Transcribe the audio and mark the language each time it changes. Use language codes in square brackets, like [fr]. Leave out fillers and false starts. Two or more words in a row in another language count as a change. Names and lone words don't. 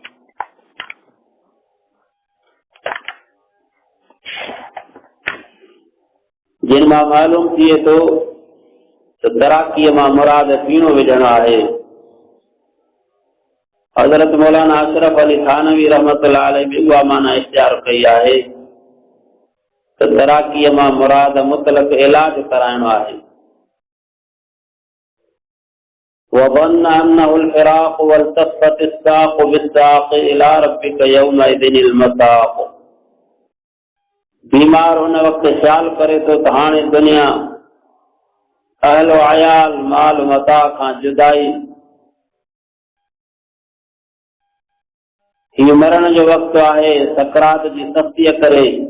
[sd] जिन मां मालूम थिए थो त तराकीअ मां मुराद पीणो विझणु आहे हज़रत मौलाना अशरफ अली थानवी [ar] رحمة الله عليه [sd] बि उहा माना इख्तियार कई आहे त तराकीअ मां मुराद मुतलक इलाज कराइणो आहे [ar] وظن أنه الفراق والتفت الساق بالساق إلى ربك يومئذ المساق [sd] बीमार हुन वक़्त ख़्याल करे थो त हाणे दुनिया अहल अयाल माल मता खां जुदाई हीउ मरण जो वक़्तु आहे सकरात जी सख़्तीअ करे